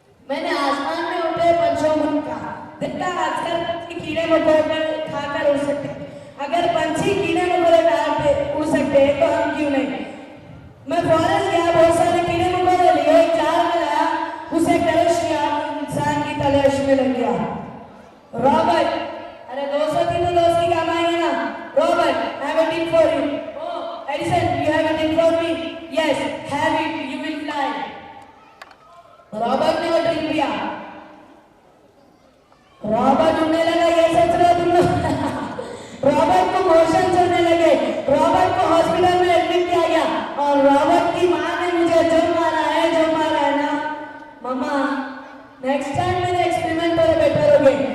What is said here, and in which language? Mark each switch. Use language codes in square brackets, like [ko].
[hi] मैंने आसमान में उठे पंछियों का देखा। आजकल कीड़े मकोड़े खाकर उड़ सकते, अगर पंछी कीड़े मकोड़े उड़ सकते हैं तो हम क्यों नहीं? मैं फॉरेस्ट गया, बहुत सारे कीड़े मकोड़े लिए, एक जार में लाया, उसे तलाश किया, इंसान की तलाश में लग गया। रॉबर्ट, अरे 200 थी तो 200 ही काम आएंगे ना। [en] Robert, I have a tip for you. Oh, Edison, you have a tip for me? Yes, have it, you will fly. [hi] Robert ने वो ड्रिंक पिया। रॉबर्ट उड़ने लगा। ये सोच रहे तुम लोग? रॉबर्ट को मोशन होने लगे। रॉबर्ट को हॉस्पिटल में एडमिट किया गया और रॉबर्ट की माँ ने मुझे जो मारा है ना, मम्मा नेक्स्ट टाइम मेरे एक्सपेरिमेंट पर बेटर हो गए।